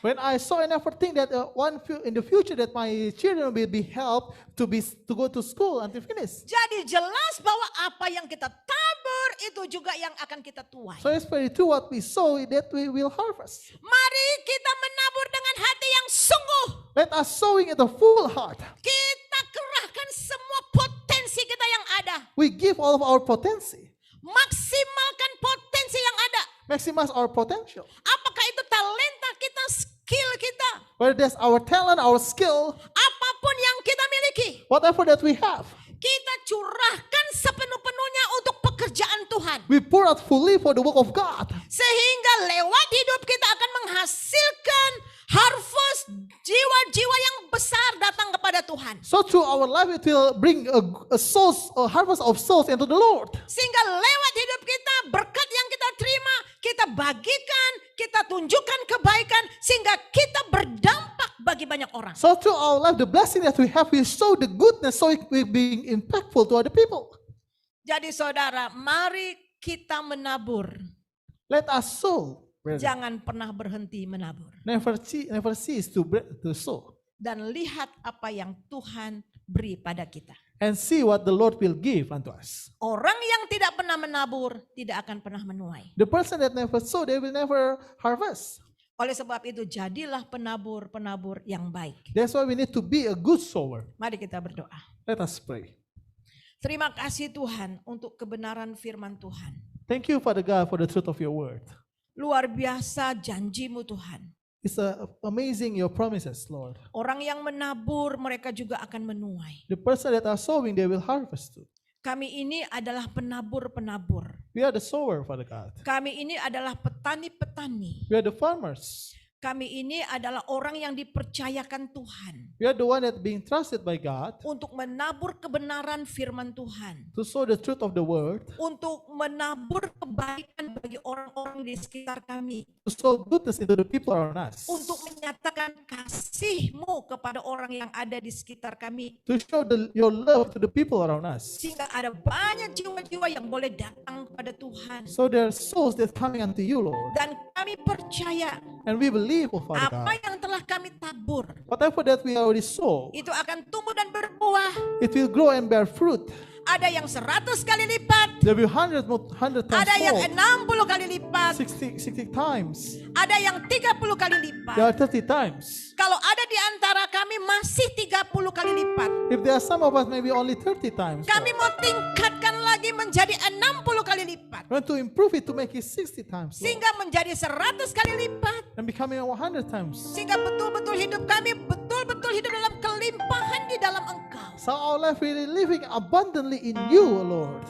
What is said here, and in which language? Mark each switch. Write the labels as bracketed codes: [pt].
[en] When I saw and never think that in the future that my children will be helped to go to school until finish. [id] Jadi jelas bahwa apa yang kita tabur itu juga yang akan kita tuai. [en] So it's very true what we sow that we will harvest. [id] Mari kita menabur dengan hati yang sungguh. [en] Let us sowing at a full heart. [id] Kita kerahkan semua potensi kita yang ada. [en] We give all of our potency. [id] Maksimalkan potensi yang ada. [en] Maximize our potential. [id] Apakah itu talenta kita, skill kita, [en] Whether that's our talent, our skill, [id] apapun yang kita miliki. [en] whatever that we have. [id] Kita curahkan sepenuh-penuhnya untuk pekerjaan Tuhan. [en] We pour out fully for the work of God. [id] Sehingga lewat hidup kita akan menghasilkan harvest jiwa-jiwa yang besar datang kepada Tuhan. [en] So through our life it will bring a harvest of souls into the Lord. [id] Sehingga lewat hidup kita, berkat yang kita terima, kita bagikan, kita tunjukkan kebaikan, sehingga kita berdampak bagi banyak orang. [en] So through our life, the blessing that we have, we show the goodness, so it will be impactful to other people. [id] Jadi saudara, mari kita menabur. [en] Let us sow. Brother. [id] Jangan pernah berhenti menabur. [en] Never cease to sow. [id] Dan lihat apa yang Tuhan beri pada kita. [en] And see what the Lord will give unto us. [id] Orang yang tidak pernah menabur, tidak akan pernah menuai. [en] The person that never sow, they will never harvest. [id] Oleh sebab itu, jadilah penabur-penabur yang baik. [en] That's why we need to be a good sower. [id] Mari kita berdoa. [en] Let us pray. [id] Terima kasih Tuhan untuk kebenaran firman Tuhan. [en] Thank you, Father God, for the truth of your word. [id] Luar biasa janjimu Tuhan. [en] It's amazing your promises, Lord. [id] Orang yang menabur, mereka juga akan menuai. [en] The person that are sowing, they will harvest too. [id] Kami ini adalah penabur-penabur. [en] We are the sower, Father God. [id] Kami ini adalah petani-petani. [en] We are the farmers. [id] Kami ini adalah orang yang dipercayakan Tuhan [en] We are the one that being trusted by God [id] untuk menabur kebenaran firman Tuhan, [en] to sow the truth of the word, [id] untuk menabur kebaikan bagi orang-orang di sekitar kami, [en] to sow goodness into the people around us, [id] untuk menyatakan kasih-Mu kepada orang yang ada di sekitar kami, [en] to show your love to the people around us. [id] sehingga ada banyak jiwa-jiwa yang boleh datang kepada Tuhan. [en] So there are souls that coming unto you, Lord. [id] Dan kami percaya [en] And we believe, oh Father [id] apa [en] God, [id] yang telah kami tabur [en] whatever that we already sow, [id] itu akan tumbuh dan berbuah. [en] it will grow and bear fruit. [id] Ada yang 100 kali lipat. [en] There will be 100 times [id] Ada yang [en] more. [id] 60 kali lipat. [en] 60 times. [id] Ada yang 30 kali lipat. [en] There are 30 times. [id] Kalau ada di antara kami masih 30 kali lipat, [en] If there are some of us maybe only 30 times. [id] kami mau tingkatkan lagi menjadi 60 kali lipat. [en] We want to improve it to make it 60 times. Lord. [id] Sehingga menjadi 100 kali lipat. [en] And becoming 100 times. [id] Sehingga betul-betul hidup kami betul-betul hidup dalam kelimpahan di dalam Engkau. [en] So our life really living abundantly in you, O Lord.